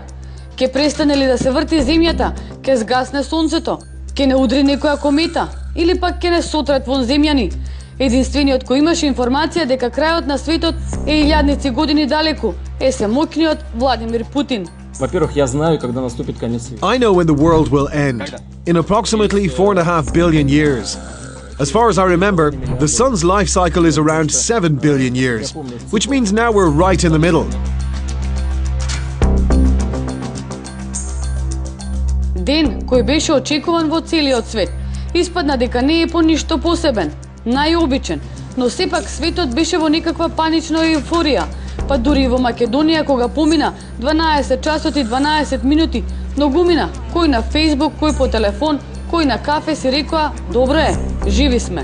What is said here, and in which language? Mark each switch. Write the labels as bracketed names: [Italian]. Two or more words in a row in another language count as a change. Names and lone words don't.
[Macedonian] Ќе престане ли да се врти земјата, ќе згасне сонцето, ќе не удри некоја комета или пак ќе не сотрат вон земјани. Единствениот кој имаше информација дека крајот на светот е илјадници години далеку е самокниот Владимир Путин. [Russian] Во-первых, я знаю, когда наступит конец света. [English] I know when the world will end, in approximately 4.5 billion years. As far as I remember, the sun's life cycle is around 7 billion years, which means now we're right in the middle. [Macedonian] Ден кој беше очекуван во целиот свет, испадна дека не е по ништо посебен, најобичен, но сепак светот беше во некаква панична еуфорија, па дури и во Македонија кога помина 12 часот и 12 минути, многумина, кој на Facebook, кој по телефон, кој на кафе си рекоа, добро е, живи сме.